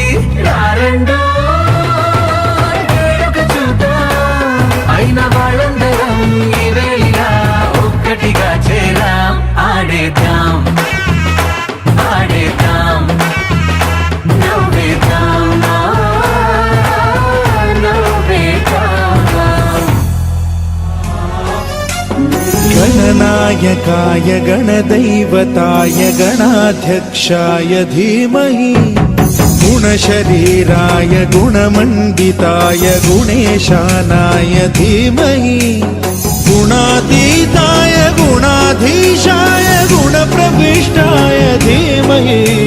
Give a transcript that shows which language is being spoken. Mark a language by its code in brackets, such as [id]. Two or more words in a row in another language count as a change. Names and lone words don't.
[te] రారండో వేడుక చూద్దాం అయిన వాళ్ళందరం ఈ వేళ ఒక్కటిగా చేరాం. ఆడేద్దాం ఆడేద్దాం నవ్వేద్దాం నవ్వేద్దాం. [sa] गणनायकाय गणदैवताय गणाध्यक्षाय धीमहि गुणशरीराय गुणमण्डिताय गुणेशानाय धीमहि गुणातीताय गुणाधीशाय गुणप्रविष्टाय धीमहि